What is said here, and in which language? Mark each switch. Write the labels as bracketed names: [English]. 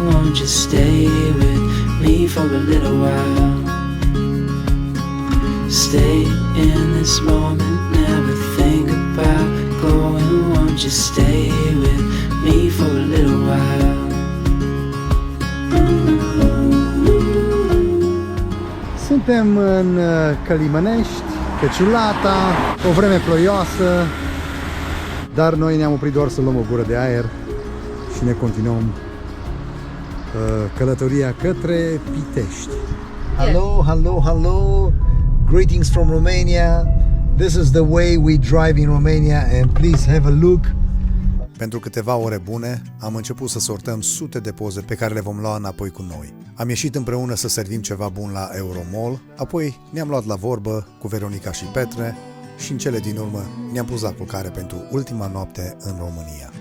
[English] Won't you stay with me for a little while? Stay in this moment, never think about going. Won't you stay with me for a little while? [Romanian] Suntem în Călimănești, pe Ciulata, o vreme ploioasă, dar noi ne-am oprit doar să luăm o gură de aer și ne continuăm călătoria către Pitești. [English] Hello, hello, hello! Greetings from Romania. This is the way we drive in Romania and please have a look. [Romanian] Pentru câteva ore bune, am început să sortăm sute de poze pe care le vom lua înapoi cu noi. Am ieșit împreună să servim ceva bun la Euromall, apoi ne-am luat la vorbă cu Veronica și Petre și în cele din urmă ne-am pus la culcare pentru ultima noapte în România.